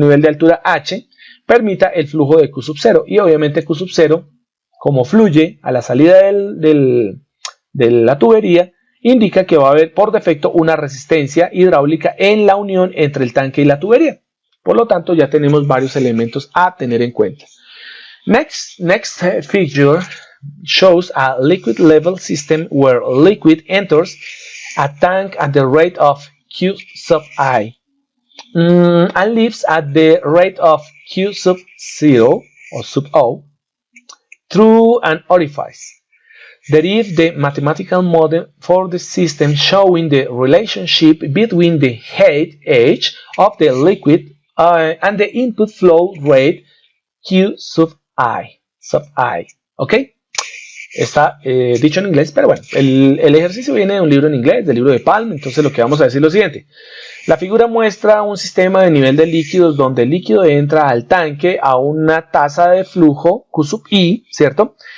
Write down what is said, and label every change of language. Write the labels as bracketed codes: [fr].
[es] Un nivel de altura H, permita el flujo de Q sub 0. Y obviamente Q sub 0, como fluye a la salida de la tubería, indica que va a haber por defecto una resistencia hidráulica en la unión entre el tanque y la tubería. Por lo tanto, ya tenemos varios elementos a tener en cuenta. [en] Next figure shows a liquid level system where liquid enters a tank at the rate of Q sub I and leaves at the rate of Q sub 0 or sub O through an orifice. Derive the mathematical model for the system showing the relationship between the height h of the liquid and the input flow rate Q sub I. [es] ¿Ok? Está dicho en inglés, pero bueno, el ejercicio viene de un libro en inglés, del libro de Palm, entonces lo que vamos a decir es lo siguiente. La figura muestra un sistema de nivel de líquidos donde el líquido entra al tanque a una tasa de flujo Q sub I, ¿cierto?